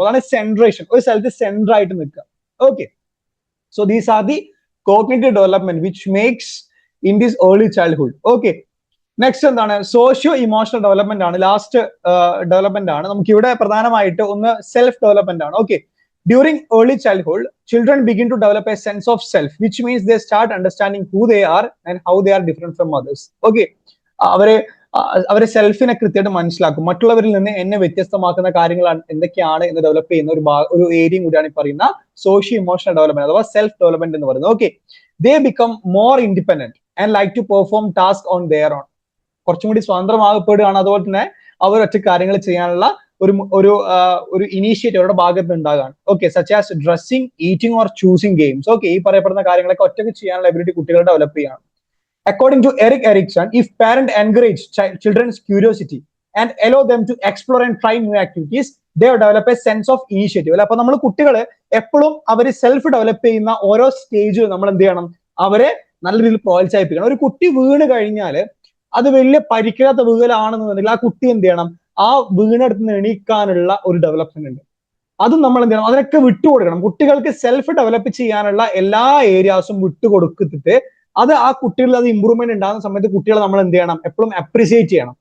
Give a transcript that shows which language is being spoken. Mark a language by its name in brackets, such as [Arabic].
[Malayalam] അതാണ് സെൻട്രേഷൻ, ഒരു സ്ഥലത്ത് സെന്റർ ആയിട്ട് നിൽക്കുക. [English] Okay, so these are the cognitive development which makes in this early childhood. [Malayalam] Okay, next എന്താണ്, സോഷ്യോ ഇമോഷണൽ ഡെവലപ്മെന്റ് ആണ്, ലാസ്റ്റ് ഡെവലപ്മെന്റ് ആണ്. നമുക്ക് ഇവിടെ പ്രധാനമായിട്ട് ഒന്ന് സെൽഫ് ഡെവലപ്മെന്റ് ആണ്. [English] Okay, during early childhood, children begin to develop a sense of self, which means they start understanding who they are and how they are different from others. Okay, [Malayalam] അവര് അവരെ സെൽഫിനെ കൃത്യമായിട്ട് മനസ്സിലാക്കും, മറ്റുള്ളവരിൽ നിന്ന് എന്നെ വ്യത്യസ്തമാക്കുന്ന കാര്യങ്ങൾ എന്തൊക്കെയാണ് എന്ന് ഡെവലപ്പ് ചെയ്യുന്ന ഒരു ഏരിയയും കൂടിയാണ് ഈ പറയുന്ന സോഷ്യോ ഇമോഷണൽ ഡെവലപ്മെന്റ് അഥവാ സെൽഫ് ഡെവലപ്മെന്റ് എന്ന് പറയുന്നത്. [English] Okay, they become more independent and like to perform task on their own. [Malayalam] കുറച്ചും കൂടി സ്വതന്ത്രമാകപ്പെടുകയാണ്. അതുപോലെ തന്നെ അവർ ഒറ്റ കാര്യങ്ങൾ ചെയ്യാനുള്ള ഒരു ഇനീഷ്യേറ്റീവ് അവരുടെ ഭാഗത്ത് ഉണ്ടാകാണ്. Okay, [English] Such as dressing, eating or choosing games. [Malayalam] Okay, ഈ പറയപ്പെടുന്ന കാര്യങ്ങളൊക്കെ ഒറ്റയ്ക്ക് ചെയ്യാനുള്ള എബിലിറ്റി കുട്ടികൾ ഡെവലപ്പ് ചെയ്യാണ്. [English] According to Erik Erikson, if parents encourage children's curiosity and allow them to explore and try new activities, they develop a sense of initiative. [Malayalam] അല്ലെ, അപ്പൊ നമ്മൾ കുട്ടികളെ എപ്പോഴും അവർ സെൽഫ് ഡെവലപ്പ് ചെയ്യുന്ന ഓരോ സ്റ്റേജിൽ നമ്മൾ എന്ത് ചെയ്യണം, അവരെ നല്ല രീതിയിൽ പ്രോത്സാഹിപ്പിക്കണം. ഒരു കുട്ടി വീണ് കഴിഞ്ഞാൽ അത് വലിയ പരിക്കാത്ത വീഴലാണെന്നുണ്ടെങ്കിൽ ആ കുട്ടി എന്ത് ചെയ്യണം, ആ വീണെടുത്ത് നിന്ന് എണീക്കാനുള്ള ഒരു ഡെവലപ്മെന്റ് ഉണ്ട്. അതും നമ്മൾ എന്ത് ചെയ്യണം, അതിനൊക്കെ വിട്ടുകൊടുക്കണം. കുട്ടികൾക്ക് സെൽഫ് ഡെവലപ്പ് ചെയ്യാനുള്ള എല്ലാ ഏരിയാസും വിട്ടുകൊടുത്തിട്ട് അത് ആ കുട്ടികളിൽ അത് ഇമ്പ്രൂവ്മെന്റ് ഉണ്ടാകുന്ന സമയത്ത് കുട്ടികളെ നമ്മൾ എന്ത് ചെയ്യണം, എപ്പോഴും അപ്രീസിയേറ്റ് ചെയ്യണം.